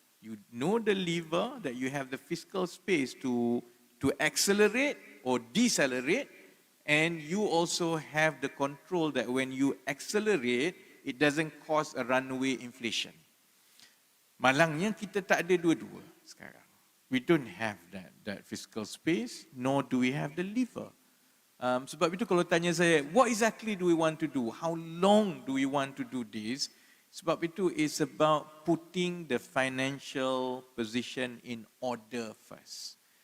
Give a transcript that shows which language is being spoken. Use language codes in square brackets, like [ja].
[en] You know the lever that you have the fiscal space to accelerate or decelerate, and you also have the control that when you accelerate, it doesn't cause a runaway inflation. [ms] Malangnya kita tak ada dua-dua sekarang. [en] We don't have that fiscal space, nor do we have the lever. [ms] Sebab itu kalau tanya saya, [en] what exactly do we want to do? How long do we want to do this? [ms] Sebab itu [en] it's about putting the financial position in order first.